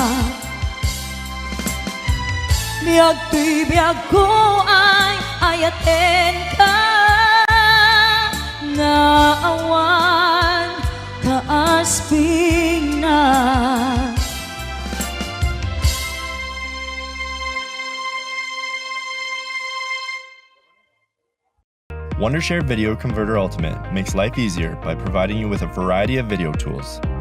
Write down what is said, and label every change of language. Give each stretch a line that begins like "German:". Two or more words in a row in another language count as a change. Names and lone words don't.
Iloko: Biyag ko ay ayaten ka, nga awan kaasping na.
English: Wondershare Video Converter Ultimate makes life easier by providing you with a variety of video tools.